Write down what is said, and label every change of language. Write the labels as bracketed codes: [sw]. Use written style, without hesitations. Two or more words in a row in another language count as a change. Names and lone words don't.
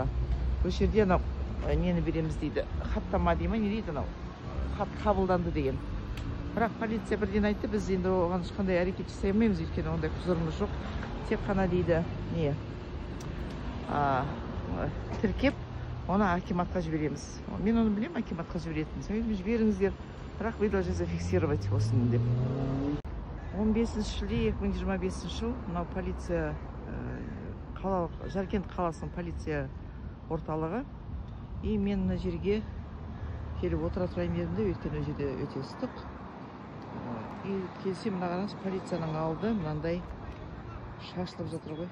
[kk] Бұл жерде нені береміз дейді, хаттама дейма, не дейді, хат қабылданды деген. Бірақ полиция бірден айтты, біз енді оған ешқандай әрекет жасай алмаймыз, өйткені ондай құзырымыз жоқ. Тек қана дейді, не тіркеп, оны акиматқа жібереміз. Мен оны білем, акиматқа жіберетін. Сәйім жіберіңіздер, бірақ [ru] вы должны зафиксировать [kk] осыны деп. 15 шілде 2025 жыл, мынау полиция Жаркент қаласының полиция орталығы. И мен мына жерге келіп отыра тұрайын дедім де, өйткені жерде өте ыстық. И келсем, мына қараңыз, полицияның алды мынандай шашылып жатыр ғой.